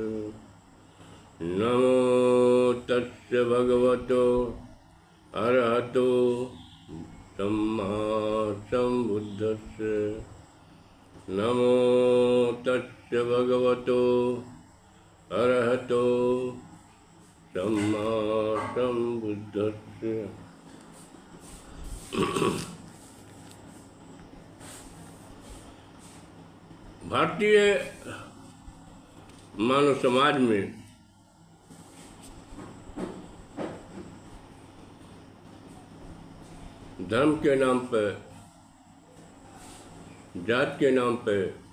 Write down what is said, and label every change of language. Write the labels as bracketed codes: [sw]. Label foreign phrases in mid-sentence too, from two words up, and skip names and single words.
[pi] नमो तस्य भगवतो अरहतो सम्मा सम्बुद्धस्य। नमो तस्य भगवतो अरहतो सम्मा सम्बुद्धस्य। [hi] भारतीय मानव समाज में धर्म के नाम पर, जात के नाम पर,